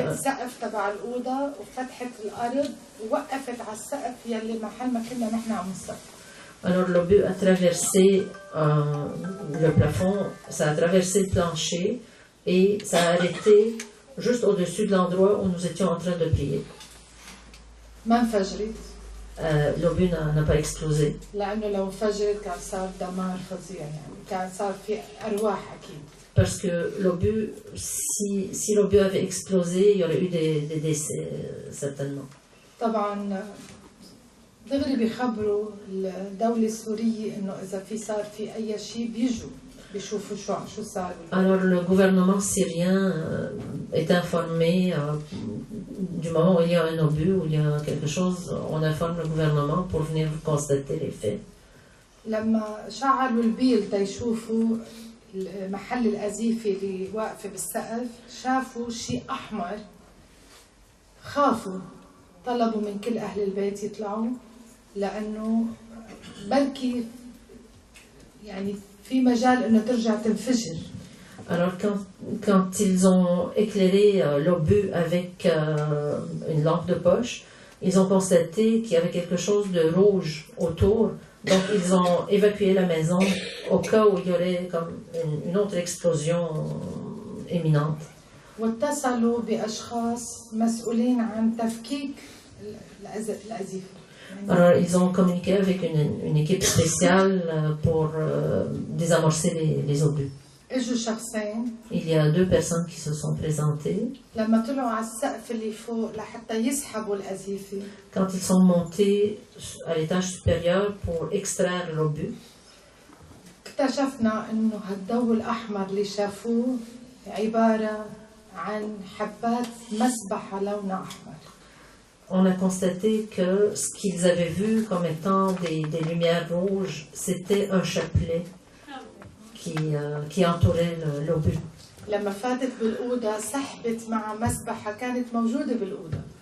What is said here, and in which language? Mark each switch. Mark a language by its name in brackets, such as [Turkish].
[Arabic] فتحت السقف تبع الأوضة وفتحت الأرض ووقفت على السقف يلي محل ما كنا نحن عم نصلي. [French] Alors l'obus a traversé le plafond, ça a traversé le plancher et ça a arrêté juste au-dessus de l'endroit où nous étions en train de prier. [Arabic] ما انفجرت [French] L'obus n'a pas explosé [Arabic] لأنه لو انفجرت كان صار دمار فظيع يعني كان صار في أرواح أكيد. [French] parce que l'obus, si l'obus avait explosé, il y aurait eu des décès certainement. [Arabic] طبعا دغري بيخبروا الدولة السورية إنه إذا في صار في أي شيء بيجوا بيشوفوا شو صار. [French] Alors le gouvernement syrien est informé du moment où il y a un obus, où il y a quelque chose, on informe le gouvernement pour venir constater les faits. [Arabic] لما شعلوا البيل تيشوفوا محل الأزيفة اللي واقفة بالسقف شافوا شيء أحمر خافوا طلبوا من كل أهل البيت يطلعوا لأنه بلكي يعني في مجال إنه ترجع تنفجر. [French] Alors quand ils ont éclairé l'obus avec une lampe de poche, ils ont constaté qu'il y avait quelque chose de rouge autour. Donc ils ont évacué la maison au cas où il y aurait comme une autre explosion imminente. [Arabic] واتصلوا بأشخاص مسؤولين عن تفكيك الأزيفة. [French] Alors ils ont communiqué avec une équipe spéciale pour désamorcer les obus. [Arabic] اجوا شخصين. [French] Il y a 2 personnes qui se sont présentées. [Arabic] لما طلعوا على السقف اللي فوق لحتى يسحبوا الأزيفة. [French] Quand ils sont montés à l'étage supérieur pour extraire l'obus, [Arabic] اكتشفنا إنه هالضوء الأحمر اللي شافوه عبارة عن حبات مسبحة لونها أحمر. [French] on a constaté que ce qu'ils avaient vu comme étant des lumières rouges, c'était un chapelet qui entourait l'obus. [Arabic] لما فاتت بالأوضة سحبت مع مسبحة كانت موجودة بالأوضة.